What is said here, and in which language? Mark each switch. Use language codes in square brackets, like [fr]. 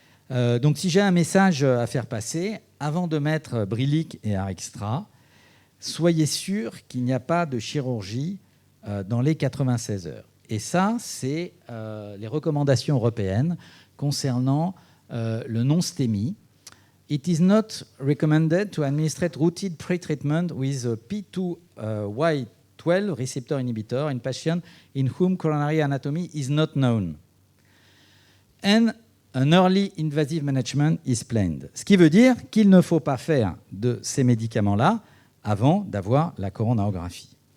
[fr] Donc, si j'ai un message à faire passer, avant de mettre Brilic et Arextra, soyez sûr qu'il n'y a pas de chirurgie dans les 96 heures. Et ça, c'est les recommandations européennes concernant le non-STEMI. [en] It is not recommended to administer routine pre-treatment with a P2Y12 receptor inhibitor in patients in whom coronary anatomy is not known. And an early invasive management is planned. [fr] Ce qui veut dire qu'il ne faut pas faire de ces médicaments-là avant d'avoir la coronarographie.